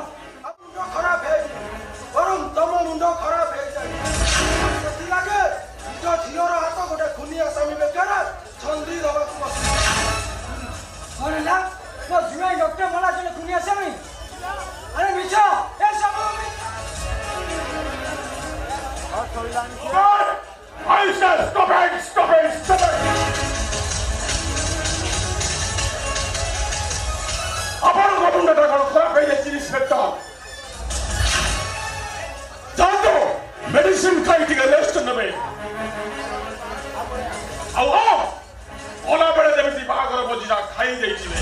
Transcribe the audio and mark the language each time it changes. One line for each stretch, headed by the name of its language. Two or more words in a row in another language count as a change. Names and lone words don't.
Odia: ମୁଣ୍ଡ ଖରାପ ହେଇନି, ବରଂ ତମ ମୁଣ୍ଡ ଖରାପ ହେଇଯାଇଛି। ସେଥିଲାଗି ନିଜ ଝିଅର ହାତ ଗୋଟେ ଖୁନି ଆସାମୀ ବେକାରେ ଛନ୍ଦି ଦେବାକୁ ବସି। କଣ ହେଲା? ମୋ ଝିଅ ଡକ୍ଟର ମଲା ଜଣେ ଖୁନି ଆସାମୀ? ଆରେ ମିଛ, ଏ ସବୁ
English: I said stop it, stop it, stop it.
Odia: ଆପଣଙ୍କ ମୁଣ୍ଡଟା କଣ ଖରାପ ହେଇଯାଇଛି ଇନ୍ସପେକ୍ଟର? ଯାଆନ୍ତୁ ମେଡିସିନ ଖାଇ ଟିକେ ରେଷ୍ଟ ନେବେ। ଆଉ ଗଲାବେଳେ ଯେମିତି ବାହାଘର ଭୋଜିଟା ଖାଇ ଦେଇଯିବେ।